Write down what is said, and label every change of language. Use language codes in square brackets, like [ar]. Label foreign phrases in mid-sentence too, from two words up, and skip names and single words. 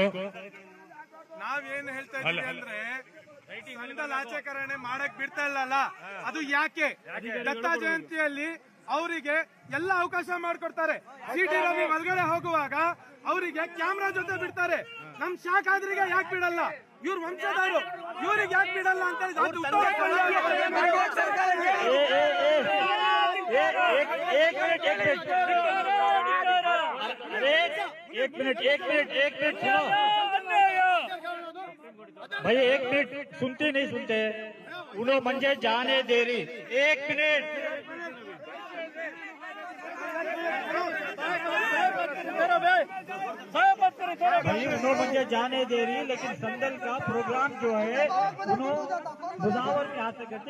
[kn] ನಾವೇನ್ ಹೇಳ್ತಾ ಇದ್ದೀವಿ ಅಂದ್ರೆ ಸಂದಲ್ ಆಚರಣೆ ಮಾಡಕ್ ಬಿಡ್ತಾ ಇಲ್ಲಲ್ಲ, ಅದು ಯಾಕೆ? ದತ್ತಾ ಜಯಂತಿಯಲ್ಲಿ ಅವರಿಗೆ ಎಲ್ಲ ಅವಕಾಶ ಮಾಡ್ಕೊಡ್ತಾರೆ. ಸಿಟಿ ರವಿ ಒಳಗಡೆ ಹೋಗುವಾಗ ಅವರಿಗೆ ಕ್ಯಾಮ್ರಾ ಜೊತೆ ಬಿಡ್ತಾರೆ. ನಮ್ ಶಾಖಾದ್ರಿಗೆ ಯಾಕೆ ಬಿಡಲ್ಲ? ಇವ್ರ ವಂಶದವರು ಇವ್ರಿಗೆ ಯಾಕೆ ಬಿಡಲ್ಲ ಅಂತ [hi] एक मिनट सुनो भाई, 1 मिनट सुनते नहीं सुनते. उन्होंने मुझे जाने दे रही. 1 मिनट भाई, उन्होंने मुझे जाने दे रही, लेकिन संदल का प्रोग्राम जो है उन्होंने मुजावर के हाथ से करते.